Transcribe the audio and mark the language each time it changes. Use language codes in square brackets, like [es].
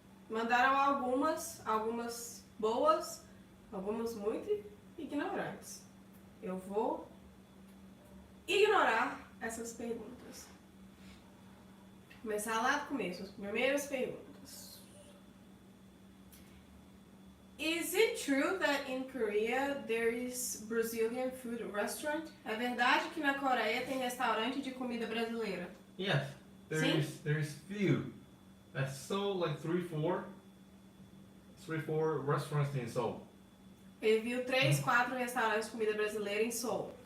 [pt] Mandaram algumas boas, algumas muito ignorantes. Eu vou ignorar essas perguntas. Começar lá do começo, as primeiras perguntas. [en] Is it true that in Korea there is Brazilian food restaurant? [pt] É verdade que na Coreia tem restaurante de comida brasileira? [en] Yes. [pt] Sim? [en] There's few. That's so like three, four restaurants in Seoul. [pt] Ele viu 3, 4 restaurantes de comida brasileira em Seoul.